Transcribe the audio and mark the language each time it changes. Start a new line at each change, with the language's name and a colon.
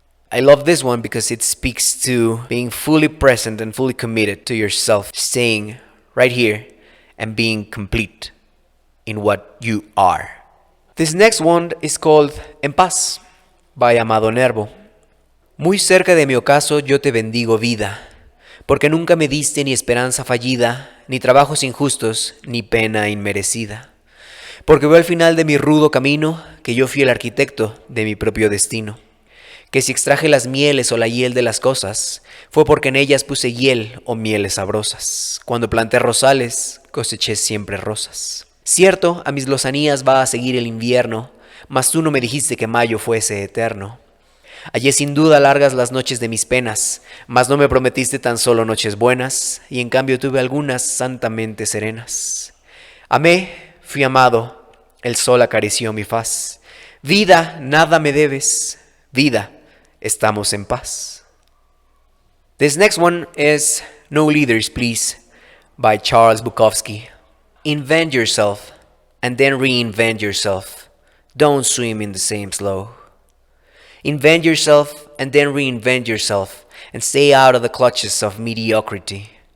English: I love this one because it speaks to being fully present and fully committed to yourself, staying right here and being complete in what you are. This next one is called En Paz by Amado Nervo.
Spanish: Muy cerca de mi ocaso yo te bendigo vida, porque nunca me diste ni esperanza fallida, ni trabajos injustos, ni pena inmerecida. Porque veo al final de mi rudo camino que yo fui el arquitecto de mi propio destino. Que si extraje las mieles o la hiel de las cosas, fue porque en ellas puse hiel o mieles sabrosas. Cuando planté rosales, coseché siempre rosas. Cierto, a mis lozanías va a seguir el invierno, mas tú no me dijiste que mayo fuese eterno. Hallé sin duda largas las noches de mis penas, mas no me prometiste tan solo noches buenas, y en cambio tuve algunas santamente serenas. Amé, fui amado, el sol acarició mi faz. Vida, nada me debes, vida, estamos en paz.
English: This next one is No Leaders, Please by Charles Bukowski. Invent yourself, and then reinvent yourself. Don't swim in the same slough. Invent yourself and then reinvent yourself and stay out of the clutches of mediocrity.